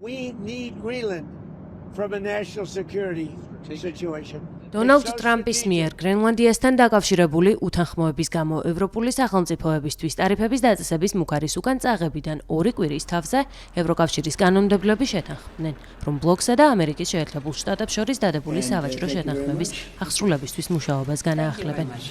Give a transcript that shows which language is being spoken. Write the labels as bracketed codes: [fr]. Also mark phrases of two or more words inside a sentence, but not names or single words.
[en] We need Greenland from a national security situation. [ka] დონალდ ტრამპის მიერ გრენლანდიასთან დაკავშირებული უთანხმოების გამო ევროპული სახელმწიფოებისთვის ტარიფების დაწესების მუქარის უკან წაღებიდან 2 კვირის თავზე ევროკავშირის კანონმდებლები შეთანხმდნენ, რომ ბლოკსა და ამერიკის შეერთებულ შტატებს შორის დადებული სავაჭრო შეთანხმების აღსრულებისთვის მუშაობას განაახლებენ.